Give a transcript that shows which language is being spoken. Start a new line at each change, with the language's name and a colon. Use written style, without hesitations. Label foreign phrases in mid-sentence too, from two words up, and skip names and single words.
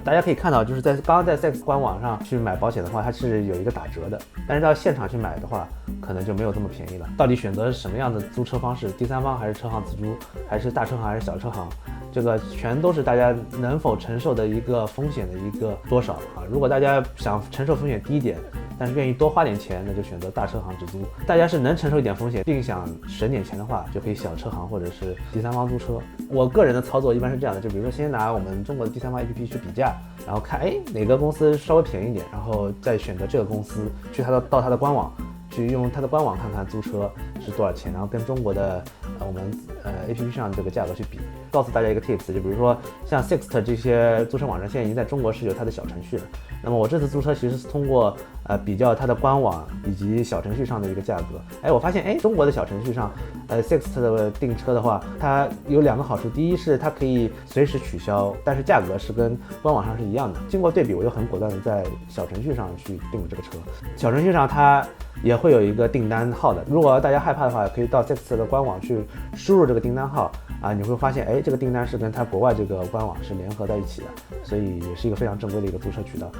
Chinese: 大家可以看到，就是在刚刚在 Sixt 官網上去買保險的話，它是有一個打折的，但是到現場去買的話，可能就沒有這麼便宜了。到底選擇什麼樣的租車方式，第三方還是車行自租，還是大車行還是小車行， 這個全都是大家能否承受的一個風險的一個多少啊。如果大家想承受風險低一点，但是愿意多花点錢，那就選擇大车行直租。大家是能承受一点風险，并想省点钱的话，就可以小车行或者是第三方租车。我个人的操作一般是这样的，就比如说先拿我们中国的第三方 APP 去比价，然后看哪个公司稍微便宜一点，然后再选择这个公司去到它的官网。去用它的官网看看租车是多少钱，然后跟中国的我们APP 上这个价格去比。告诉大家一个 tips， 就比如说像 Sixt 这些租车网站，现在已经在中国是有它的小程序了。那么我这次租车其實是通過比較它的官網以及小程序上的一個價格，我發現中國的小程序上Sixt 的訂車的話，它有兩個好處。第一是它可以隨時取消，但是價格是跟官網上是一樣的。經過對比，我就很果斷的在小程序上去訂了這個車。小程序上它也會有一個訂單號的，如果大家害怕的話，可以到 Sixt 的官網去輸入這個訂單號啊，你會發現這個訂單是跟它國外這個官網是聯合在一起的，所以也是一個非常正規的一個租車渠道。